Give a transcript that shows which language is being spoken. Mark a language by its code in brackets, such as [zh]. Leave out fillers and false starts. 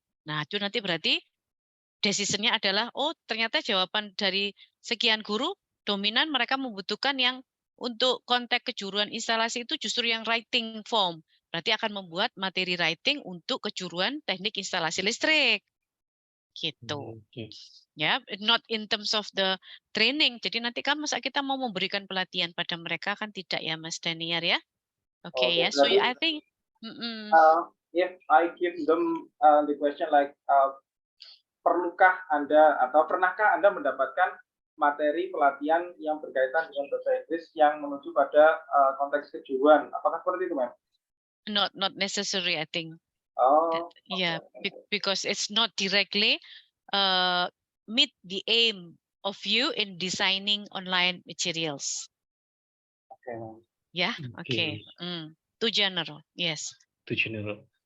[id] Nah, itu nanti berarti decisionnya adalah, oh ternyata jawaban dari sekian guru dominan mereka membutuhkan yang untuk konteks kejuruan instalasi itu justru yang writing form. Berarti akan membuat materi writing untuk kejuruan teknik instalasi listrik. Gitu. Ya, [en] not in terms of the training. [id] Jadi nanti kan masa kita mau memberikan pelatihan pada mereka, kan tidak ya Mas Daniar ya. Oke ya, so berarti, [en] I think if I give them the question like [id] perlukah Anda atau pernahkah Anda mendapatkan materi pelatihan yang berkaitan dengan bahasa Inggris yang menuju pada konteks kejuruan? Apakah seperti itu, Ma'am? [en] not necessary, I think. Oh, Yeah, because it's not directly meet the aim of you in designing online materials. okay, Ma'am. Yeah, okay. Too general, yes. Too general.